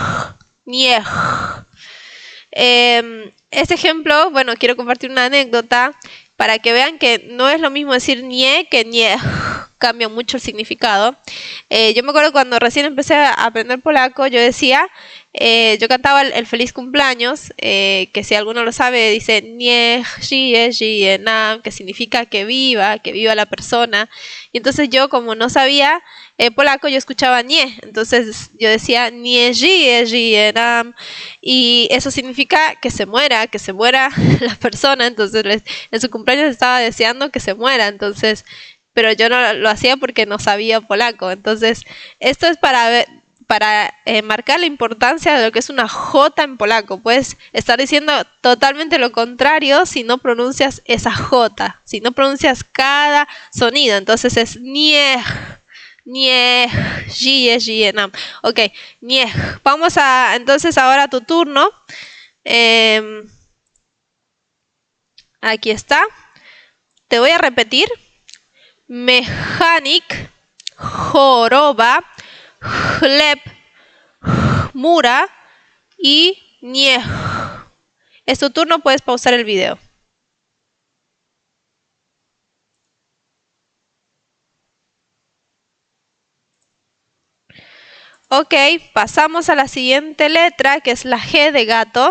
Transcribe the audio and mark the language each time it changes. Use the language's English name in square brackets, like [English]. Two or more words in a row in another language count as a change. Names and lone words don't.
[Spanish] Este ejemplo, bueno, quiero compartir una anécdota para que vean que no es lo mismo decir nie que niej. Cambia mucho el significado. Yo me acuerdo cuando recién empecé a aprender polaco, yo decía, yo cantaba el feliz cumpleaños, que si alguno lo sabe, dice [Polish] niech żyje nam, [Spanish] que significa que viva la persona. Y entonces yo, como no sabía polaco, yo escuchaba nie, entonces yo decía [Polish] nie żyje nam, [Spanish] y eso significa que se muera la persona. Entonces en su cumpleaños estaba deseando que se muera, entonces, pero yo no lo hacía porque no sabía polaco. Entonces esto es para marcar la importancia de lo que es una J en polaco. Puedes estar diciendo totalmente lo contrario si no pronuncias esa J, si no pronuncias cada sonido. Entonces es [Polish] niej, niej, żyje nam. [Spanish] Ok, niej. Vamos a, entonces ahora a tu turno. Aquí está. Te voy a repetir. [Polish] Mechanik, choroba, chleb, mura y niej. [Spanish] Es tu turno, puedes pausar el video. Ok, pasamos a la siguiente letra, que es la G de gato.